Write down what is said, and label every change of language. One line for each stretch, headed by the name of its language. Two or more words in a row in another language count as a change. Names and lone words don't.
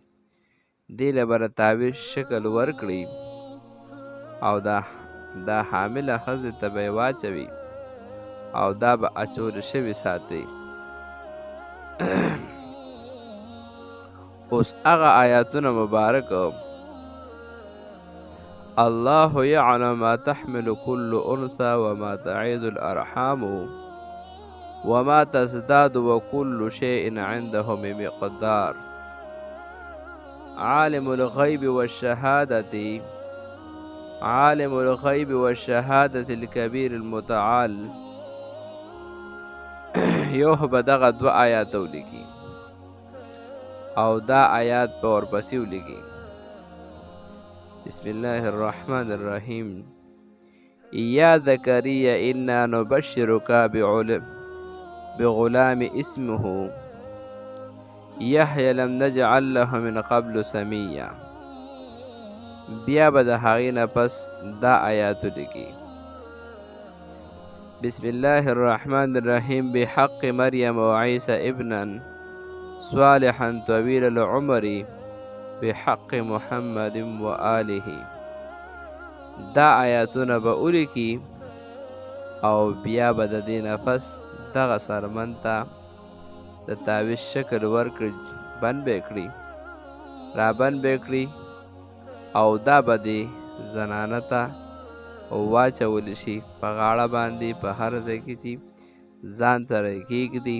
Pashto: دې له به د تعویض شکل ورکړي او دا حامله ښځې ته به یې واچوي او دا به اچول شوي ساتي. اوس هغه آیاتونه مبارک
Arabic: الله یعلم ما تحمل كل انثى وما تعيد الارحام وما تزداد وكل شيء عنده بمقدار عالم الغيب والشهادة الكبير المتعال.
Pashto: یو به دغه 2 آیات ولیکي او دا آیات به ورپسې ولیکي.
Arabic: بسم الله الرحمن الرحیم یا زکریا انا نبشرک بغلام اسمه یحیی لم نجعل له من قبل سمیا.
Pashto: بیا به د هغې نه پس دا آیات ولیکي.
Arabic: بسم الله الرحمن الرحیم بحق مریم وعیسی ابنا صالحا طویل العمر بحق محمد و آله.
Pashto: دا آیاتونه به ولیکي او بیا به د دې نه پس دغه څرمن ته د تعویض شکل ورکړي، بند به یې کړي، رابند به یې کړي او دا به دې زنانه ته واچولی شي په غاړه باندې په هر ځای کې چې ځان سره یې کېږدي.